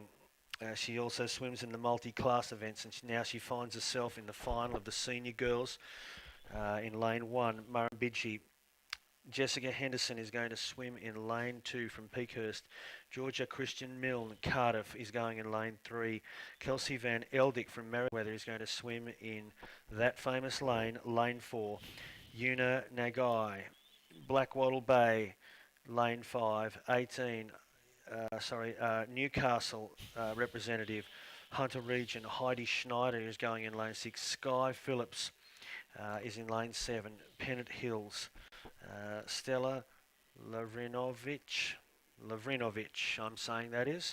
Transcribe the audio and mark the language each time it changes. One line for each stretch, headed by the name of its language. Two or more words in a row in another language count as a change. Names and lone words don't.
English: She also swims in the multi-class events, and now she finds herself in the final of the senior girls in lane 1. Murrumbidgee. Jessica Henderson is going to swim in lane 2 from Peakhurst. Georgia Christian Milne, Cardiff, is going in lane 3. Kelsey Van Eldick from Merriweather is going to swim in that famous lane, lane 4. Una Nagai, Blackwattle Bay, lane 5. Newcastle representative, Hunter Region, Heidi Schneider is going in lane 6. Sky Phillips is in lane 7. Pennant Hills. Stella Lavrinovic, I'm saying that is.